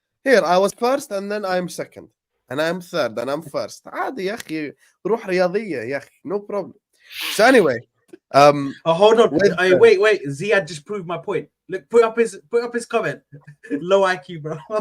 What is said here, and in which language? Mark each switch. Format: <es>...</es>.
<en>Here, I was first and then I'm second. And I'm third and I'm first.</en> <ar>عادي يا أخي روح رياضية يا أخي.</ar> <en>No problem. So anyway, hold on. Wait. Ziad just proved my point. Look, put up his comment. Low IQ, bro.</en>